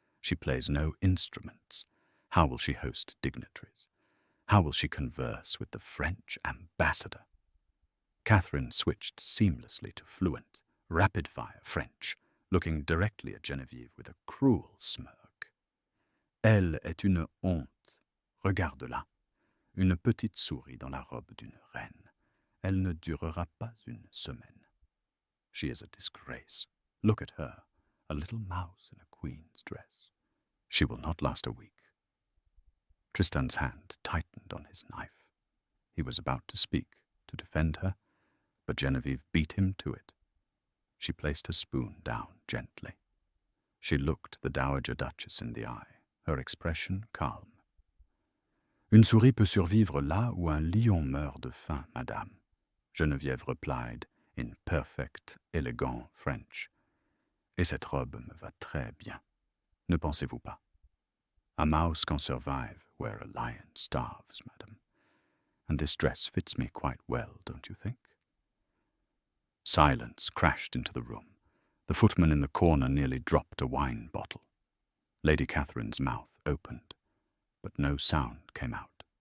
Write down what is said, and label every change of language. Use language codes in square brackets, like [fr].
[en] She plays no instruments. How will she host dignitaries? How will she converse with the French ambassador? Catherine switched seamlessly to fluent, rapid-fire French, looking directly at Geneviève with a cruel smirk. [fr] Elle est une honte. Regarde-la. Une petite souris dans la robe d'une reine. Elle ne durera pas une semaine. [en] She is a disgrace. Look at her, a little mouse in a queen's dress. She will not last a week. Tristan's hand tightened on his knife. He was about to speak, to defend her, but Geneviève beat him to it. She placed her spoon down gently. She looked the Dowager Duchess in the eye, her expression calm. [fr] Une souris peut survivre là où un lion meurt de faim, madame, [en] Geneviève replied in perfect, élégant French. [fr] Et cette robe me va très bien. Ne pensez-vous pas? [en] A mouse can survive where a lion starves, madam. And this dress fits me quite well, don't you think? Silence crashed into the room. The footman in the corner nearly dropped a wine bottle. Lady Catherine's mouth opened, but no sound came out.